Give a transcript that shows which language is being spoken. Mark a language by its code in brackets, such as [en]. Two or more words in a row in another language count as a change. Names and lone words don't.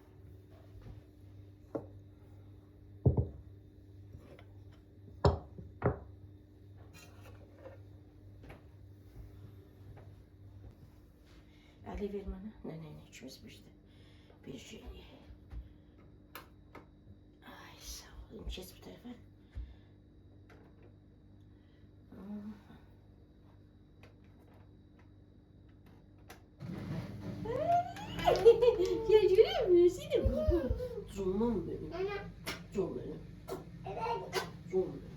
[az] Əli ver mənə. Nənə, ikimiz bir şey. Ay, sağ olun. Keç bu tərəfə. [tr] Ya görüyor musun? Seni kuzum. Canım benim. Canım benim. Canım benim.